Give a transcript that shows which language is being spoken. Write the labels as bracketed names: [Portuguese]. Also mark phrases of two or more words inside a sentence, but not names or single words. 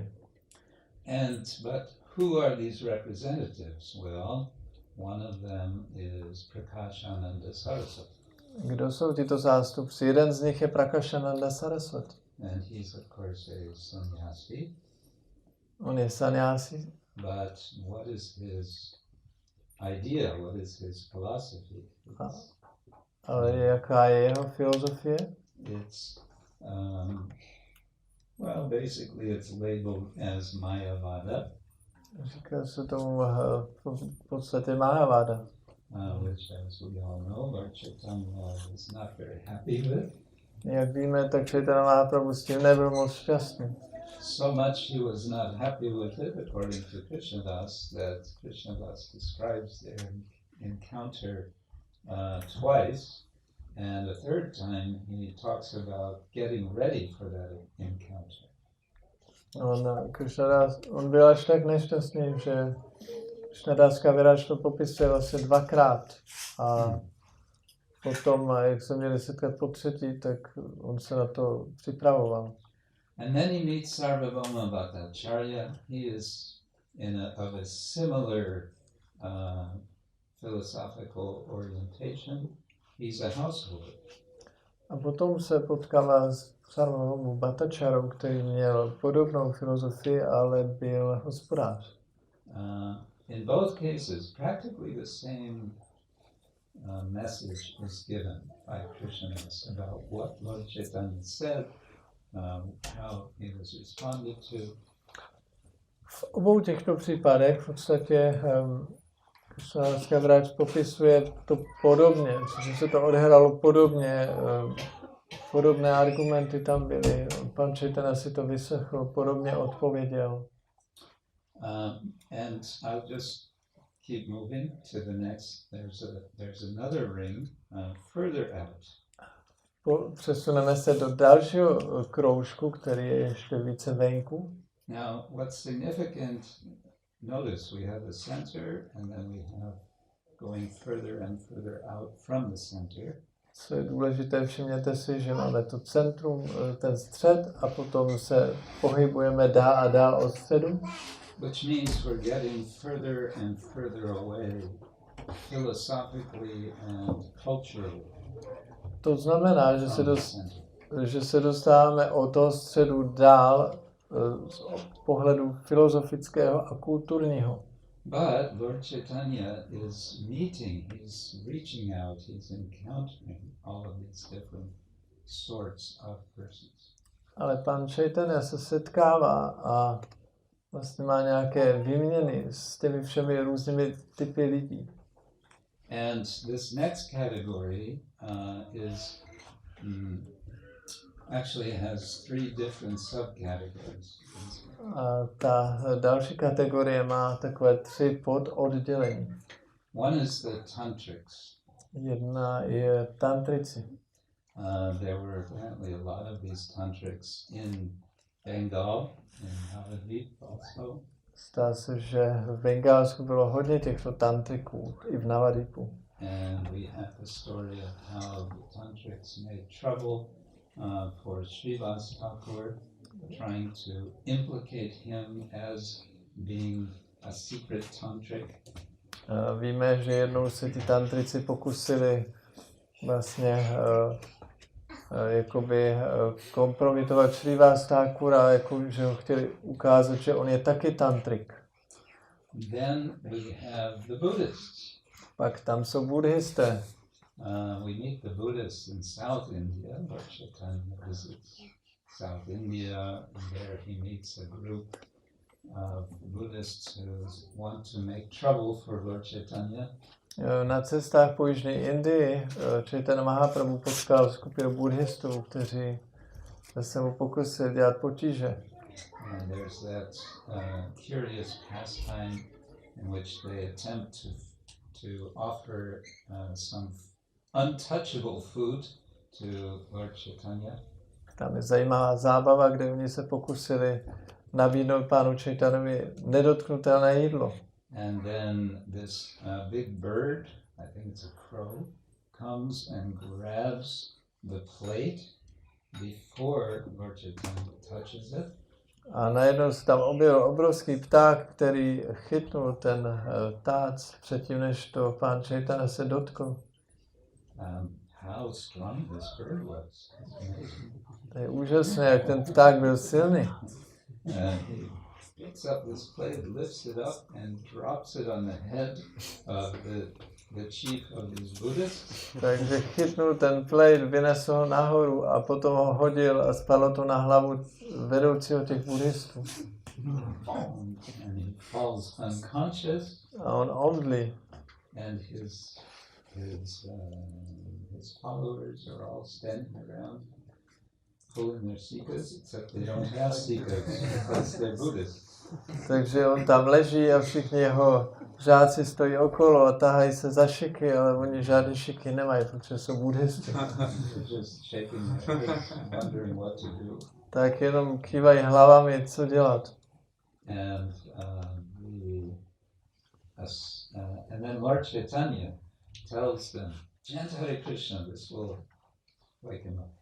[English] But who are these representatives? Well, one of them is Prakashananda Saraswati. [Czech] Kdo jsou tyto zástupci? Jeden z nich je Prakashananda Saraswati. [English] And he's of course a sannyasi. [Czech] On je sannyasi. [English] But what is his idea? What is his philosophy? [Czech] Ale jaká je jeho filozofie? [English] It's well, basically it's labeled as Mayavada. [Czech] Říká se tomu v podstatě Mayavada. [English] Which, as we all know, Lord Chaitanya is not very happy with. [Czech] Jak víme, tak Chaitanya Mahaprabhu s tím nebyl moc šťastný. [English] So much he was not happy with it, according to Krishnadas, that Krishnadas describes their encounter twice, and a third time he talks about getting ready for that encounter. [Czech] On byl až tak nešťastný, že Krishnadas Kaviraj to popisuje vlastně dvakrát. A potom, jak se měli setkat po třetí, tak on se na to připravoval. [English] And then he meets Sarvabhauma Bhattacharya. He is of a similar philosophical orientation. He's a householder. [Czech] A potom se potkává s Sarvabhaumou Bhattacharou, který měl podobnou filozofii, ale byl hospodář. [English] In both cases, practically the same message is given by Krishnadas about what Lord Chaitanya said, how he was responded to. [Czech] V obou těchto případech v podstatě Krishnadas Kaviraj popisuje to podobně, že se to odehrálo podobně, podobné argumenty tam byly, pan Chaitanya si to vyslechl, podobně odpověděl. [English] And I'll just keep moving to the next. There's another ring further out. [Czech] Přesuneme se do dalšího kroužku, který je ještě více venku. [English] Now, what's significant? Notice we have the center, and then we have going further and further out from the center. [Czech] Co je důležité, všimněte si, že máme to centrum, ten střed, a potom se pohybujeme dál a dál od středu. [English] Which means we're getting further and further away, philosophically and culturally. [Czech] To znamená, že se dostáváme od toho středu dál z pohledu filozofického a kulturního. [English] But Lord Chaitanya is meeting, he's reaching out, he's encountering all of these different sorts of persons. [Czech] Ale pan Chaitanya se setkává a vlastně má nějaké výměny s těmi všemi různými typy lidí. [English] And this next category actually has 3 different subcategories. [Czech] A ta další kategorie má takové 3 pododdělení. [English] One is the tantrics. [Czech] Jedna je tantrici. [English] There were apparently a lot of these tantrics in Bengal, in Navadvip also. [Czech] Zdá se, že v Bengálsku bylo hodně těchto tantriků, i v Navadipu. [English] And we have the story of how the tantrics made trouble for Srivas Thakur, trying to implicate him as being a secret tantric. [Czech] Víme, že jednou se ty tantrici pokusili vlastně jakoby kompromitovat Srivas Thakura, jako, že ho chtěli ukázat, že on je taky tantrik. [English] Then we have the Buddhists. [Czech] Pak tam jsou buddhisté. [English] We meet the Buddhists in South India. Lord Chaitanya visits South India, and there he meets a group of Buddhists who want to make trouble for Lord Chaitanya. [Czech] Na cestách po Jižní Indii Chaitanya Mahaprabhu potkal skupinu buddhistů, kteří se mu pokusili dělat potíže. [English] And there's that curious pastime in which they attempt to offer some untouchable food to Lord Chaitanya. [Czech] Tam je zajímavá zábava, kde oni se pokusili nabídnout pánu Chaitanovi nedotknutelné jídlo. [English] And then this big bird, I think it's a crow, comes and grabs the plate before Lord Chaitanya touches it. [Czech] A najednou se tam objevil obrovský pták, který chytnul ten tác předtím, než to pán Chaitanya se dotkl. [English] How strong this bird was. [Czech] To je úžasné, jak ten pták byl silný. [English] He picks up this plate, lifts it up and drops it on the head of the chief of these Buddhists. [Czech] Takže chytnul ten plate, vynesl ho nahoru a potom ho hodil a spadlo to na hlavu vedoucího těch buddhistů. [English] And he falls unconscious. [Czech] A on omdlí. [English] And his followers are all standing around pulling their sikas, except they don't have sikas because they're Buddhists. [Czech] Takže on tam leží a všichni jeho žáci stojí okolo a tahají se za šiky, ale oni žádné šiky nemají, protože jsou buddhisti. Tak jenom kývají hlavami, co dělat. [English] And then Lord Chaitanya tells them, chant Hare Krishna, this will wake him up.